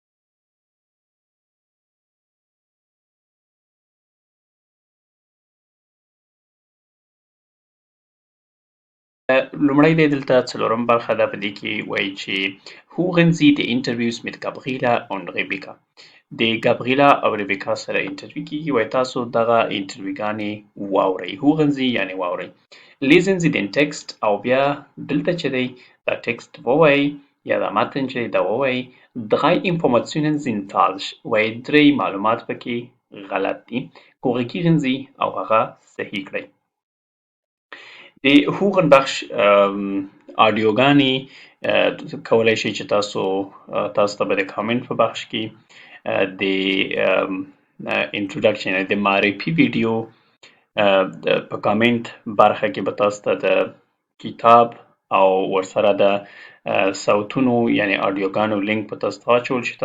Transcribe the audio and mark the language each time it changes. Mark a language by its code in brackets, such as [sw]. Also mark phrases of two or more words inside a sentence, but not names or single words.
[ps] لومړی دی دلته 4م برخه ده په دې کې وایي چې [de] hören Sie die Interviews mit Gabriela und Rebecca. [ps] د ګابریلا او ریبیکا سره انټرویو کېږي وایي تاسو دغه انټرویوګانې واورئ. [de] hören Sie [ps] یعنې واورئ. [de] lesen Sie den Text [ps] او بیا دلته چې دی دا ټکسټ ووایئ یا دا متن چې دی دا ووایئ. 3 [de] Informationen sind falsch [ps] وایي 3 معلومات پکې غلط دي. [de] korrigieren Sie [ps] او هغه صحیح کړئ. د hören بخش آډیوګانې کولای شئ چې تاسو ته به د کامنټ په بخش کې د انټروډکشن د معرفي ویډیو په کامنټ برخه کې به تاسو ته د کتاب او ورسره د صوتونو یعنی آډیوګانو لینک په تاسو ته واچول شي.